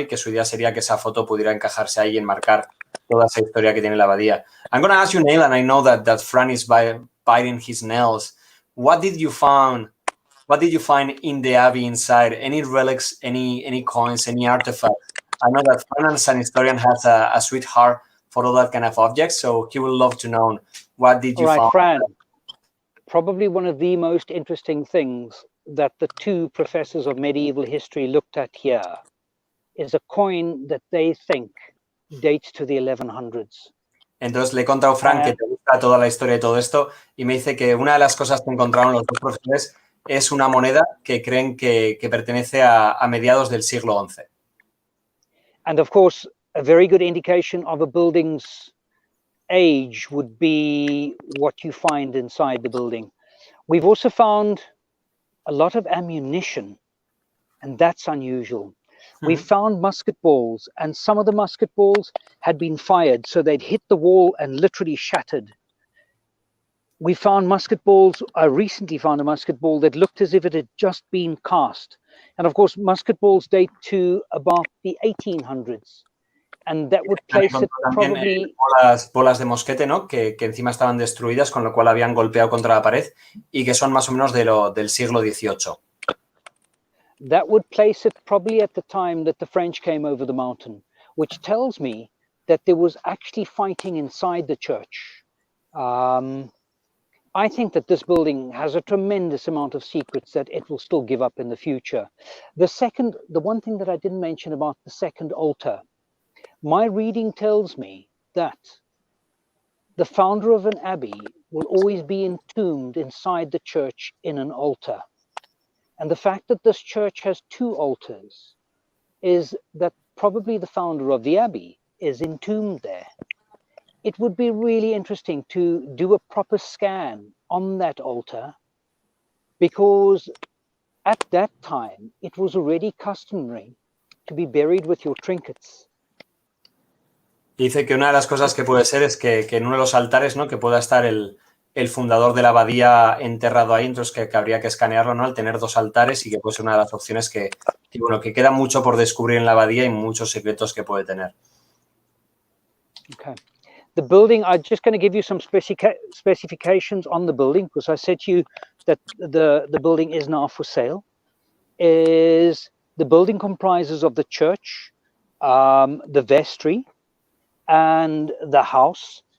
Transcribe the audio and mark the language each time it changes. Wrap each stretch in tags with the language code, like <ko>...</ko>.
<es>Y que su idea sería que esa foto pudiera encajarse ahí y enmarcar toda esa historia que tiene la abadía.</es> <en>I'm going to ask you, Neill, and I know that Fran is biting his nails. What did you find in the Abbey inside? Any relics, any coins, any artifacts? I know that Fran, as an historian, has a sweetheart for all that kind of objects, so he would love to know what did you find. All right, Fran, probably one of the most interesting things that the two professors of medieval history looked at here is a coin that they think dates to the 1100s.</en> <es>Entonces le he contado a Fran que te gusta toda la historia y todo esto, y me dice que una de las cosas que encontraron los dos profesores es una moneda que creen que pertenece a mediados del siglo XI.</es> <en>And of course, a very good indication of a building's age would be what you find inside the building. We've also found a lot of ammunition, and that's unusual. We found musket balls, and some of the musket balls had been fired, so they'd hit the wall and literally shattered. We found musket balls. I recently found a musket ball that looked as if it had just been cast. And of course, musket balls date to about the 1800s. And that would place it probably...</en> <es>bolas de mosquete, ¿no? Que encima estaban destruidas, con lo cual habían golpeado contra la pared, y que son más o menos del siglo XVIII.</es> <en>That would place it probably at the time that the French came over the mountain, which tells me that there was actually fighting inside the church. I think that this building has a tremendous amount of secrets that it will still give up in the future. The one thing that I didn't mention about the second altar, my reading tells me that the founder of an abbey will always be entombed inside the church in an altar. And the fact that this church has two altars is that probably the founder of the abbey is entombed there. It would be really interesting to do a proper scan on that altar, because at that time it was already customary to be buried with your trinkets.</en> <es>Dice que una de las cosas que puede ser es que en uno de los altares, ¿no? Que pueda estar el fundador de la abadía enterrado ahí, entonces que habría que escanearlo, ¿no? Al tener dos altares, y que puede ser una de las opciones que queda mucho por descubrir en la abadía y muchos secretos que puede tener.</es> <en>Okay. The building, I'm just going to give you some specifications on the building, because I said to you that the building is now for sale. The building comprises of the church, the vestry, and the house.</en>